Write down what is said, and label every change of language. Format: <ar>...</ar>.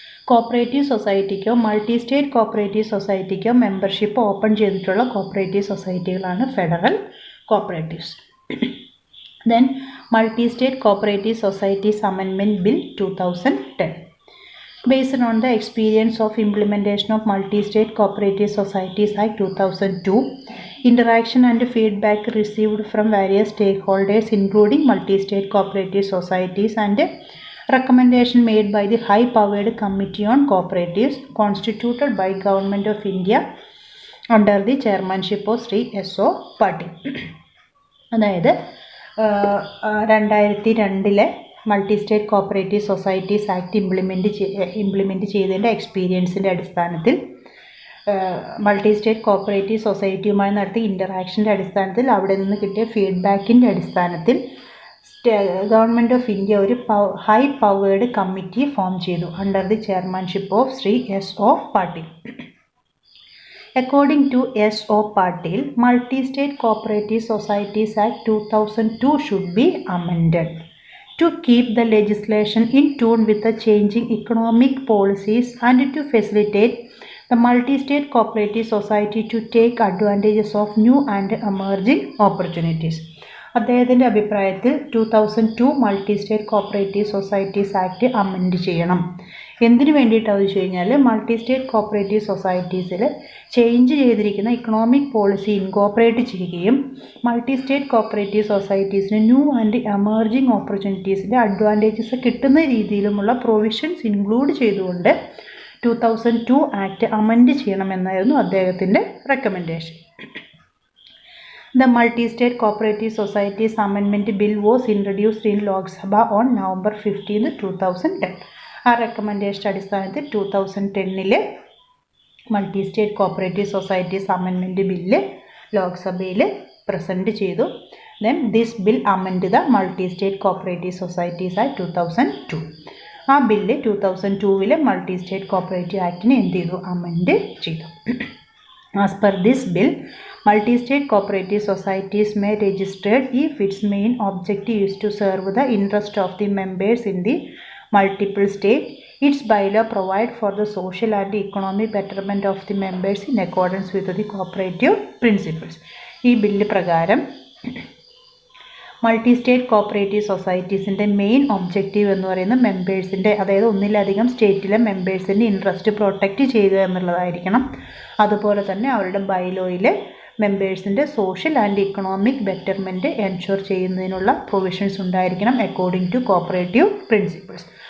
<ml>Cooperative സൊസൈറ്റിക്കോ multi state cooperative സൊസൈറ്റിക്കോ membership open ചെയ്തിട്ടുള്ള cooperative സൊസൈറ്റികളാണ് federal cooperatives.</ml> <en>Then multi state cooperative societies amendment bill 2010. Based on the experience of implementation of Multi-State Cooperative Societies Act 2002, interaction and feedback received from various stakeholders including multi-state cooperative societies and recommendation made by the high-powered Committee on Cooperatives constituted by Government of India under the chairmanship of Sri S.O. Patil.</en> <ml>അതായത് 2002 multi state cooperative societies act implement ചെയ്തതിൻ്റെ എക്സ്പീരിയൻസിൻ്റെ അടിസ്ഥാനത്തിൽ multi state cooperative സൊസൈറ്റിയുമായി നടത്തിയ ഇൻ്ററാക്ഷൻ്റെ അടിസ്ഥാനത്തിൽ അവിടെ നിന്ന് കിട്ടിയ ഫീഡ്ബാക്കിൻ്റെ അടിസ്ഥാനത്തിൽ government of India ഒരു ഹൈ പവേർഡ് കമ്മിറ്റി ഫോം ചെയ്തു</ml> <en>under the chairmanship of</en> <ml>Shri S.O.</ml> <en>Patil. According to S.O. Patil, Multi-State Cooperative Societies Act 2002 should be amended to keep the legislation in tune with the changing economic policies and to facilitate the multi-state cooperative society to take advantages of new and emerging opportunities.</en> <ml>അദ്ദേഹത്തിൻ്റെ അഭിപ്രായത്തിൽ 2002 multi state cooperative societies act amend ചെയ്യണം. എന്തിനു വേണ്ടിയിട്ടാണെന്ന് വെച്ച് കഴിഞ്ഞാൽ multi state cooperative സൊസൈറ്റീസിൽ change ചെയ്തിരിക്കുന്ന economic policy incorporate ചെയ്യുകയും multi state cooperative സൊസൈറ്റീസിന്</ml> <en>new and emerging</en> <ml>ഓപ്പർച്യൂണിറ്റീസിൻ്റെ advantages കിട്ടുന്ന രീതിയിലുമുള്ള പ്രൊവിഷൻസ് ഇൻക്ലൂഡ് ചെയ്തുകൊണ്ട് 2002 ആക്ട് അമെൻഡ് ചെയ്യണമെന്നായിരുന്നു അദ്ദേഹത്തിൻ്റെ recommendation.</ml> <en>The Multi-State Cooperative Societies Amendment Bill was introduced in Lok Sabha on November 15, 2010.</en> <ml>ആ recommendation അടിസ്ഥാനത്തിൽ 2010 multi state cooperative societies amendment bill ലോക്സഭയിൽ present ചെയ്തു.</ml> <en>Then this bill amend the multi state cooperative societies act 2002.</en> <ml>ആ bill 2002 multi state cooperative ആക്ടിനെ എന്ത് ചെയ്തു? Amend ചെയ്തു.</ml> <en>As per this bill, multi-state cooperative societies may register if its main objective is to serve the interest of the members in the multiple state. Its bylaw provide for the social and economic betterment of the members in accordance with the cooperative principles.</en> <ml>ഈ bill പ്രകാരം multi state cooperative സൊസൈറ്റീസിൻ്റെ main objective എന്ന് പറയുന്നത് മെമ്പേഴ്സിൻ്റെ, അതായത് ഒന്നിലധികം സ്റ്റേറ്റിലെ മെമ്പേഴ്സിൻ്റെ interest protect ചെയ്യുക എന്നുള്ളതായിരിക്കണം. അതുപോലെ തന്നെ അവരുടെ ബൈലോയിൽ മെമ്പേഴ്സിൻ്റെ</ml> <en>social and economic betterment</en> <ml>ensure ചെയ്യുന്നതിനുള്ള പ്രൊവിഷൻസ് ഉണ്ടായിരിക്കണം</ml> <en>According to cooperative principles.</en>